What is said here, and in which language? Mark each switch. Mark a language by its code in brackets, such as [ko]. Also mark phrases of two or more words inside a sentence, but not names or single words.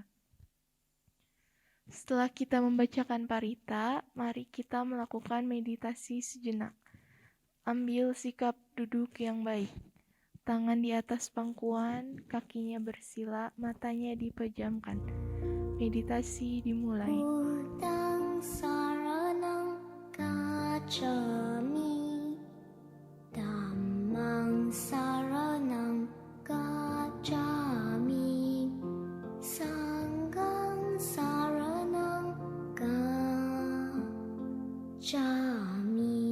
[id] Setelah kita membacakan parita, mari kita melakukan meditasi sejenak. Ambil sikap duduk yang baik. Tangan di atas pangkuan, kakinya bersila, matanya dipejamkan. Meditasi dimulai. [pi] Buddhang saranang gacchami, Dhammang saranang gacchami, Sanghang saranang gacchami.